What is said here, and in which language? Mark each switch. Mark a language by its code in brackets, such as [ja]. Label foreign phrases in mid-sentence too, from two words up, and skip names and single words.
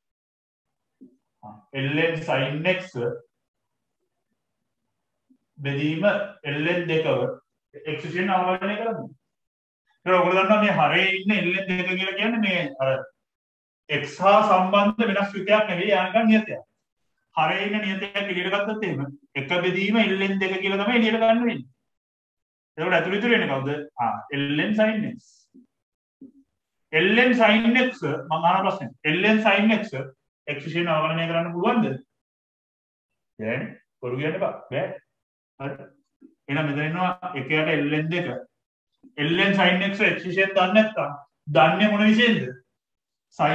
[si] ln sin x බෙදීම ln දෙකව x විශේෂයෙන් අවකලනය කරනවා. ඒක ඔයගොල්ලෝ දන්නවා මේ හරේ ඉන්න ln දෙක කියලා කියන්නේ මේ අර x හා සම්බන්ධ වෙනස් විකයක් නෙවෙයි යනකම් නියතයක්. හරේ ඉන්න නියතයක් එළියට ගත්තොත් එහෙම එක බෙදීම ln දෙක කියලා තමයි එළියට ගන්න වෙන්නේ. ඒකට ඇතුළේ ඉතුරු වෙන්නේ කවුද? ln sin x. ln sin x මම අහන ප්‍රශ්නේ. ln sin x x විශේෂයෙන් අවකලනය කරන්න පුළුවන්ද? බැහැ. කරු කියන්න බෑ. බෑ. හරි එහෙනම් මෙතන ඉන්නවා එකයට ln දෙක ln sin x x විශේෂයෙන් දන්නේ නැත්තම් දන්නේ මොන විශේෂයෙන්ද sin